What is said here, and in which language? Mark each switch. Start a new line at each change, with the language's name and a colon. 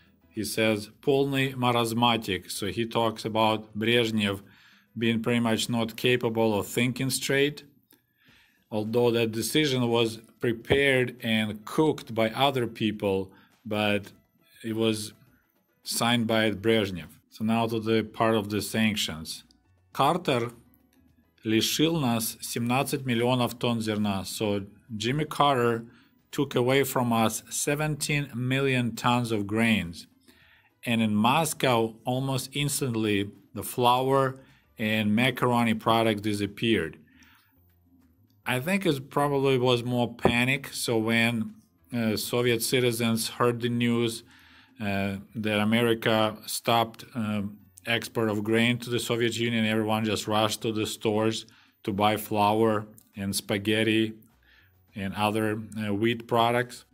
English: He says,
Russian: polny marasmatic.
English: So he talks about Brezhnev being pretty much not capable of thinking straight, although that decision was prepared and cooked by other people, but it was signed by Brezhnev. So now to the part of the sanctions.
Russian: Carter лишил нас 17 миллионов тонн зерна.
English: So Jimmy Carter took away from us 17 million tons of grains. And in Moscow, almost instantly, the flour and macaroni products disappeared. I think it probably was more panic. So when Soviet citizens heard the news that America stopped export of grain to the Soviet Union, everyone just rushed to the stores to buy flour and spaghetti and other wheat products.